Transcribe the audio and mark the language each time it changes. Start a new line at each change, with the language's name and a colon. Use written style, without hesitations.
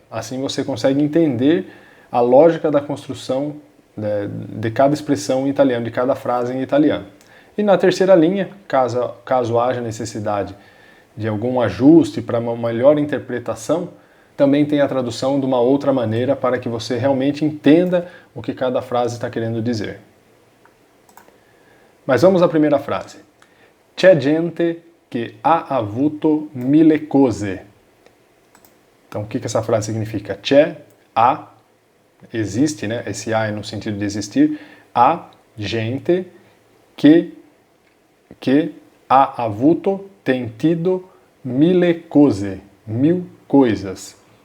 Portuguese: Assim você consegue entender a lógica da construção de cada expressão em italiano, de cada frase em italiano. E na terceira linha, caso haja necessidade de algum ajuste para uma melhor interpretação, também tem a tradução de uma outra maneira para que você realmente entenda o que cada frase está querendo dizer. Mas vamos à primeira frase.
Italian: C'è gente che ha avuto 1000 cose.
Portuguese: Então, o que essa frase significa? C'è, há, existe, né? Esse há é no sentido de existir. Há gente que
Italian: ha avuto,
Portuguese: tem tido
Italian: 1000 cose,
Portuguese: 1000 coisas.